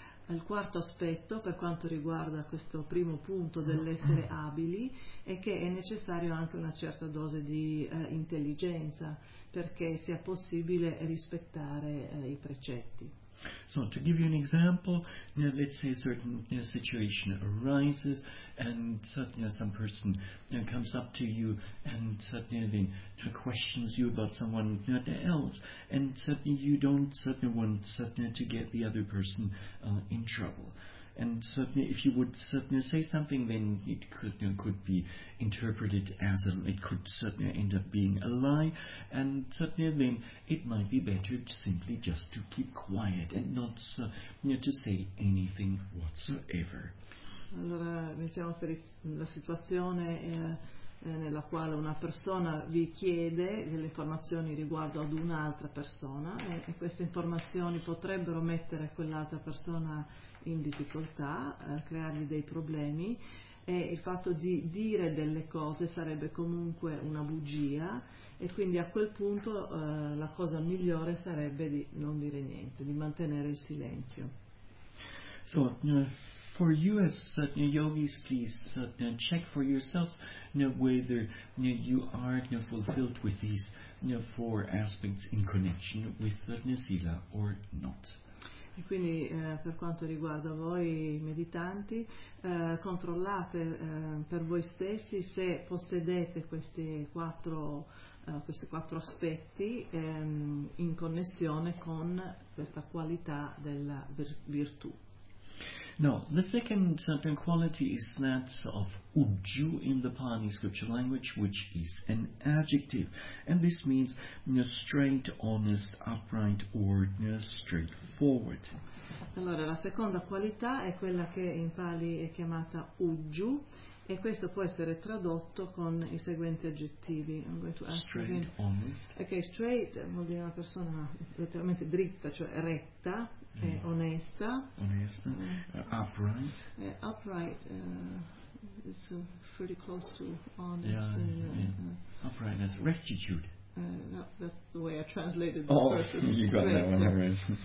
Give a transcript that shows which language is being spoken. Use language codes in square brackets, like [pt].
[it] Il quarto aspetto per quanto riguarda questo primo punto dell'essere abili è che è necessario anche una certa dose di intelligenza perché sia possibile rispettare i precetti. [en] So, to give you an example, let's say a certain situation arises and some person comes up to you and then questions you about someone else, and you don't want to get the other person in trouble. And if you would say something, then it could be interpreted as it could end up being a lie, and then it might be better simply just to keep quiet and not to say anything whatsoever. [it] Allora, mettiamo per la situazione nella quale una persona vi chiede delle informazioni riguardo ad un'altra persona e queste informazioni potrebbero mettere quell'altra persona in difficoltà, creargli dei problemi, e il fatto di dire delle cose sarebbe comunque una bugia, e quindi a quel punto la cosa migliore sarebbe di non dire niente, di mantenere il silenzio. [en] So, for you as yogis, please check for yourselves whether you are fulfilled with these four aspects in connection with sila or not. [it] E quindi per quanto riguarda voi meditanti, controllate per voi stessi se possedete questi quattro aspetti in connessione con questa qualità della virtù. [en] No, the second quality is that of uju in the Pali scripture language, which is an adjective. And this means straight, honest, upright, or straightforward. [it] Allora, la seconda qualità è quella che in Pali è chiamata uju, e questo può essere tradotto con i seguenti aggettivi. [en] Straight, honest. [it] Ok, straight vuol dire una persona letteralmente dritta, cioè retta. Yeah. Onesta. Onesta. Upright. [en] Upright is pretty close to honest. Upright is rectitude. No, that's the way I translated the person. Oh, you got that one already.